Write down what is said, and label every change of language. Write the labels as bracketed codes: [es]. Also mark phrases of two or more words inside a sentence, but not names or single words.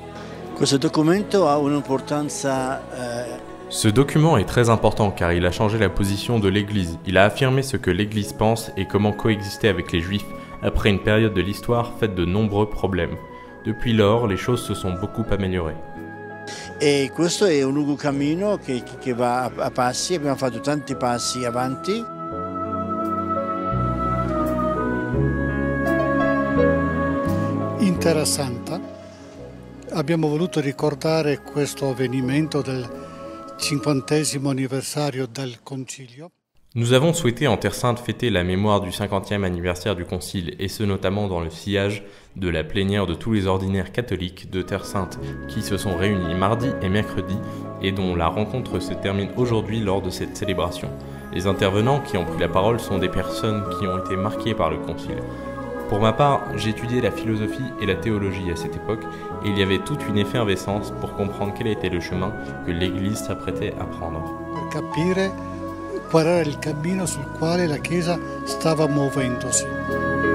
[fr] Ce document est très important car il a changé la position de l'Église. Il a affirmé ce que l'Église pense et comment coexister avec les Juifs après une période de l'histoire faite de nombreux problèmes. Depuis lors, les choses se sont beaucoup améliorées. [it] E questo è un lungo cammino che va a passi, abbiamo fatto tanti passi avanti. In Terra Santa abbiamo voluto ricordare questo avvenimento del 50° anniversario del Concilio. [fr] Nous avons souhaité en Terre Sainte fêter la mémoire du 50e anniversaire du Concile, et ce notamment dans le sillage de la plénière de tous les ordinaires catholiques de Terre Sainte qui se sont réunis mardi et mercredi et dont la rencontre se termine aujourd'hui lors de cette célébration. Les intervenants qui ont pris la parole sont des personnes qui ont été marquées par le Concile. Pour ma part, j'ai étudié la philosophie et la théologie à cette époque et il y avait toute une effervescence pour comprendre quel était le chemin que l'Église s'apprêtait à prendre. [it] Capire qual era il cammino sul quale la Chiesa stava muovendosi.